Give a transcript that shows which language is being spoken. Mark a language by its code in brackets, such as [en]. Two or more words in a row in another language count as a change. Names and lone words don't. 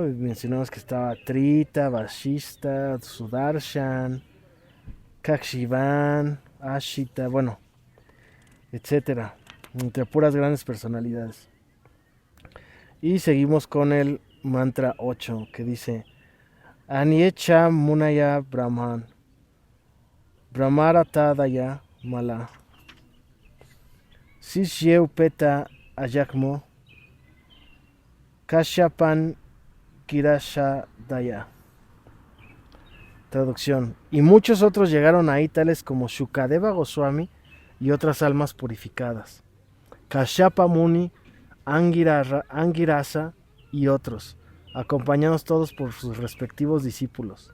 [es] Mencionamos que estaba Trita, Vashista, Sudarshan, Kakshivan, Ashita, bueno, etcétera, entre puras grandes personalidades. Y seguimos con el mantra 8, que dice: [sa] Aniecha Munaya Brahman Brahmaratadaya Mala Sisyeupeta Ayakmo Kashapan Kirashadaya. [es] Traducción: y muchos otros llegaron ahí, tales como Shukadeva Goswami y otras almas purificadas, Kashyapa Muni, Angirasa y otros, acompañados todos por sus respectivos discípulos.